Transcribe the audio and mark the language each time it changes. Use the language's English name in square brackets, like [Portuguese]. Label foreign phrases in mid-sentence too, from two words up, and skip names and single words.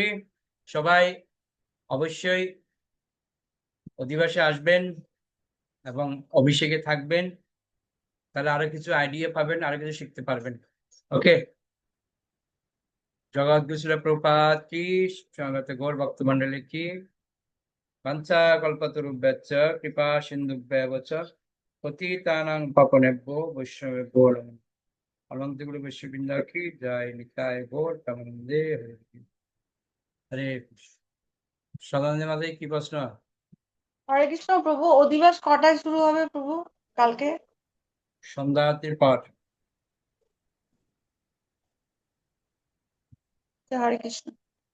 [Bangla] সবাই অবশ্যই অধিবাসে আসবেন এবং অভিষেকে থাকবেন, তাহলে আরো কিছু আইডিয়া পাবেন, আরো কিছু শিখতে পারবেন। ওকে, জগৎগুরু শিল প্রভুপাদ কি, সঙ্গত গৌর ভক্তমণ্ডলী কি, [Sanskrit] বাঞ্ছা কল্পতরুভ্যশ্চ কৃপা সিন্ধুভ্যেব চ পতিতানাং পাবনেভ্যো বৈষ্ণবেভ্যো নমঃ। [Bangla] অনন্তগুরু বৈষ্ণববৃন্দ কি জয়, নিতাই গৌর প্রেমানন্দে হরে কৃষ্ণ। হরে কৃষ্ণ। সদানন্দ মাঝে কি প্রশ্ন? হরে কৃষ্ণ প্রভু, অধিবাস কটায় শুরু হবে প্রভু কালকে? সন্ধ্যা আরতির পর। হরে কৃষ্ণ।